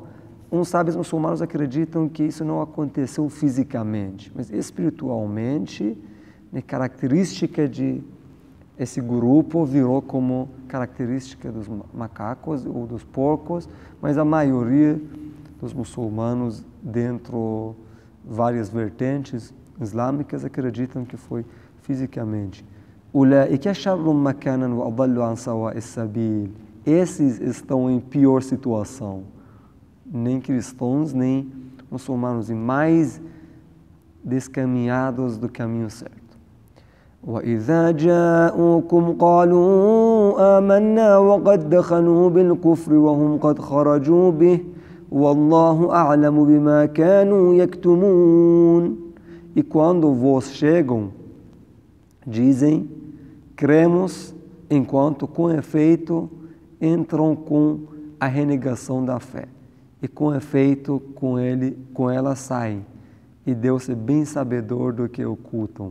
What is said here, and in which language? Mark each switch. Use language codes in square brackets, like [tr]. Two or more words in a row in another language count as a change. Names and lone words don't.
[pt] Uns sábios muçulmanos acreditam que isso não aconteceu fisicamente, mas espiritualmente, né, característica de esse grupo virou como característica dos macacos ou dos porcos, mas a maioria dos muçulmanos, dentro várias vertentes islâmicas, acreditam que foi fisicamente. [ar] أولئك شر مكانا وأضل عن سواء السبيل. [pt] Esses estão em pior situação. Nem cristãos, nem muçulmanos, e mais descaminhados do caminho certo. [ar] وَإِذَا جَاءُوكُمْ قَالُوا آمَنَّا وَقَدْ دَخَلُوا بِالْكُفْرِ وَهُمْ قَدْ خَرَجُوا بِهِ وَاللَّهُ أَعْلَمُ بِمَا كَانُوا يَكْتُمُونَ. [pt] E quando vos chegam, dizem, cremos, enquanto com efeito entram com a renegação da fé. E com efeito com ela saem. E Deus é bem sabedor do que ocultam.